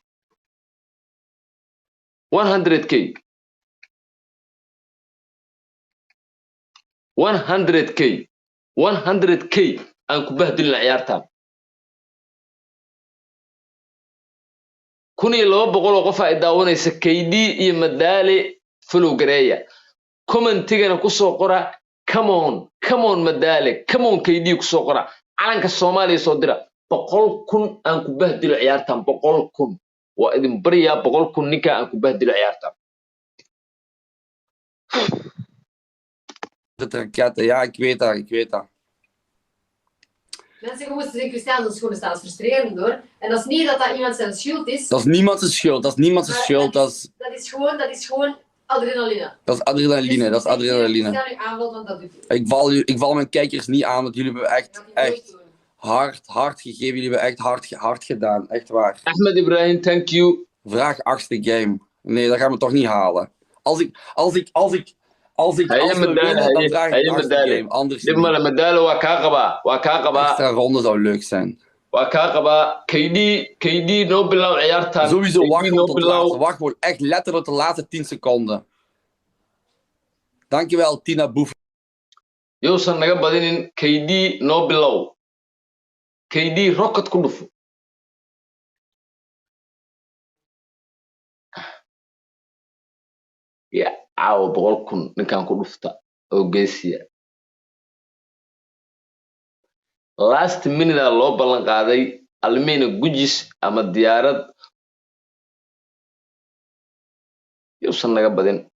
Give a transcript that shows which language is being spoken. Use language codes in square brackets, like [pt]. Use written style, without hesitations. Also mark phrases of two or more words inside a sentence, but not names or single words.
[so] 100k 100k aan ku bahdilno ciyaartan 1200 oo qof ay daawanaysa KD iyo Madaale follow gareeya commentigana ku soo qora [en] come on [so] Madaale [en] come on [so] KD ku soo qora calanka Soomaaliya soo dira 100,000 aan ku bahdilo ciyaartan 100,000 waa idin bariyaa 100,000 ninka aan ku bahdilo ciyaartan [nl] Het raketten, ja, ik weet dat. Mensen, je moest in Cristiano schoenen staan. Dat is frustrerend hoor. En dat is niet dat dat iemand zijn schuld is. Dat is niemand zijn schuld, dat is niemand zijn schuld. Dat is gewoon adrenaline. Dat is adrenaline, dat is adrenaline. Stel je aanvalt, want dat doet het. Ik val mijn kijkers niet aan, want jullie hebben echt hard gegeven. Jullie hebben echt hard gedaan, echt waar. [en] Ahmed Ibrahim, thank you. [nl] Vraag 8e game. Nee, dat gaan we toch niet halen. Als we winnen, dan vraag ik 8e game. Anders [so] dit maar Madaale waa kaa qabaa [nl] extra ronde zou leuk zijn. [so] waa kaa qabaa KD noo bilow ciyaartan [nl] Sowieso wacht echt letterlijk de laatste 10 seconden. Dankjewel Tina Boef. [so] yousan naga badinin KD noo bilow KD rocket ku dhufo ya caawa 100,000 ninkan ku dhufta oo geesiya [en] last minute [so] loo ballan qaaday almeena gujis ama diyaarad yousan naga badin